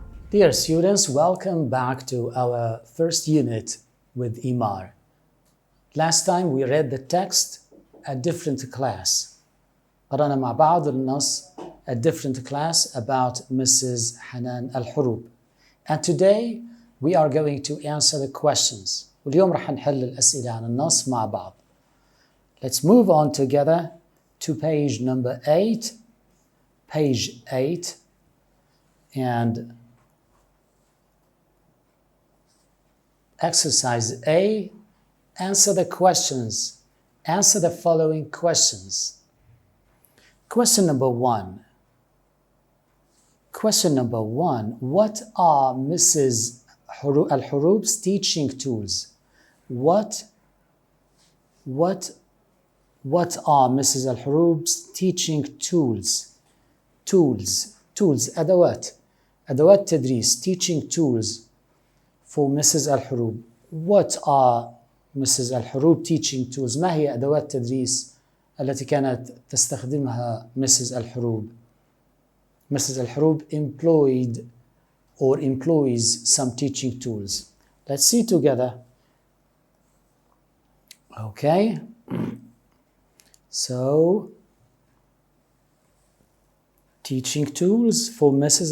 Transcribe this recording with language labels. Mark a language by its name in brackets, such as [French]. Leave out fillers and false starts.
[English] Dear students, welcome back to our first unit with Imar. Last time we read the text at different class. [Arabic] قرأنا مع بعض النص [English] a different class about Mrs. Hanan al-Hurub. And today we are going to answer the questions. [Arabic] واليوم رح نحل الأسئلة عن النص مع بعض. [English] Let's move on together to page number 8. Page 8. And exercise A, answer the questions. Answer the following questions. Question number 1. Question number 1. What are Mrs. al-Hurub's teaching tools? What are Mrs. al-Hurub's teaching tools? Tools. [Arabic] أدوات تدريس. [English] Teaching tools for Mrs. al-Hurub. What are Mrs. al-Hurub teaching tools? [Arabic] ما هي أدوات تدريس التي كانت تستخدمها Mrs. [English] al-Hurub? Mrs. al-Hurub employed or employs some teaching tools. Let's see together. Okay. So, teaching tools for Mrs.